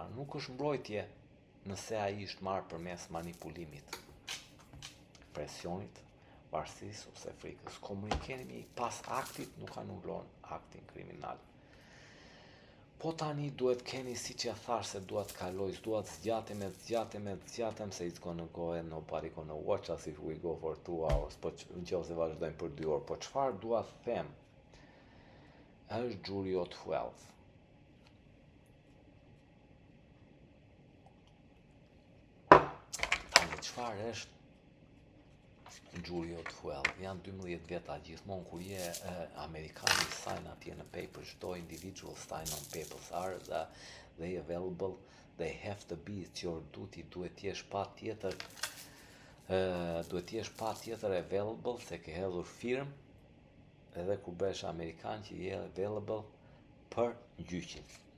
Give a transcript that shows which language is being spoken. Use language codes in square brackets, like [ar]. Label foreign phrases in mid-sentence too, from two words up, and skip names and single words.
[sq] Nuk është mbrojtje nëse ai është marrë përmes manipulimit, presionit, varësisë ose frikës. Komunikimi pas aktit nuk anullon aktin kriminal. Po tani duhet keni, siç ja thash, se duhet kaloj, duhet zgjatem, se [en] it's gonna go and nobody gonna watch us if we go for 2 hours, [sq] po nëse vazhdojmë për 2 orë. Po çfarë dua të them? Është [en] jury of 12. [sq] Çfarë është [en] jury of 12? [sq] Janë 12 veta, gjithmonë kur je Amerikani [en] sign [sq] atje në [en] papers, çdo individual sign on papers are they available, they have to be, it's your duty, [sq] duhet jesh pa tjetër available, se ke hedhur firm, edhe kur bëhesh Amerikan që je available për gjyqin.